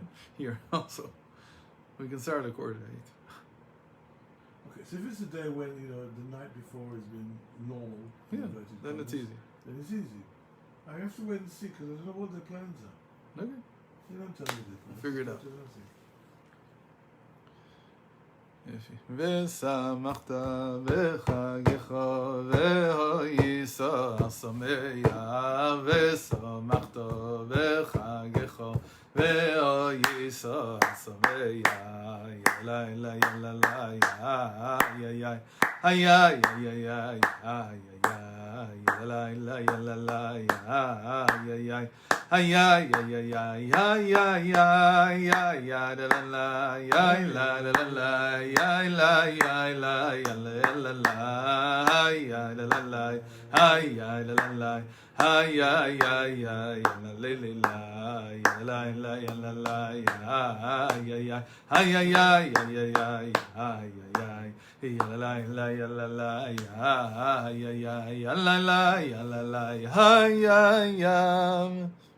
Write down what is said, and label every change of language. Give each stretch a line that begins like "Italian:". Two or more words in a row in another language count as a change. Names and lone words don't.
English: Here also. We can start at 8:15. Okay, so if it's a day when, the night before has been normal, Yeah, inverted then it's commas, easy. then it's easy. I have to wait and see because I don't know what their plans are. Okay. They don't tell me their plans. Figure it They out. tell nothing.
Hebrew: ושמחת בחגך והויסח שמח ושמחת בחגך והויסח שמח ילה ילה ילה ילה ילה ילה ילה ילה ay ay ay ay ay ay ay ay ay ay la la la ay la la la ay la ay la ay la la ay la la la ay la la la ay ay ay ay la la la la la la la ay ay ay ay ay ay ay ay ay ay la la la la la ay ay ay la la la la ay ay ay